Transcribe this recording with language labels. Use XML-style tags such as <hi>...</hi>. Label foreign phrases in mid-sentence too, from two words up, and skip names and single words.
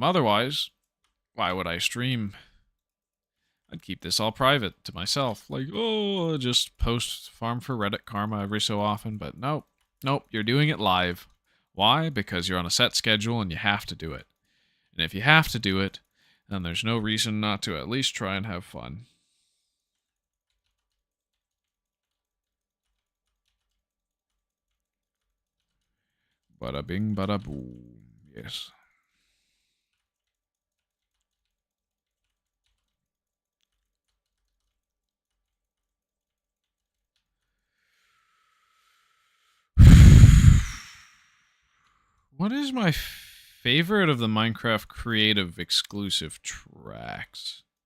<en>Otherwise, why would I stream? I'd keep this all private to myself. Like, oh, just post Farm for Reddit Karma every so often. But nope. Nope, you're doing it live. Why? Because you're on a set schedule and you have to do it. And if you have to do it, then there's no reason not to at least try and have fun. Bada bing, bada boom. Yes. What is my favorite of the Minecraft Creative exclusive tracks?</en>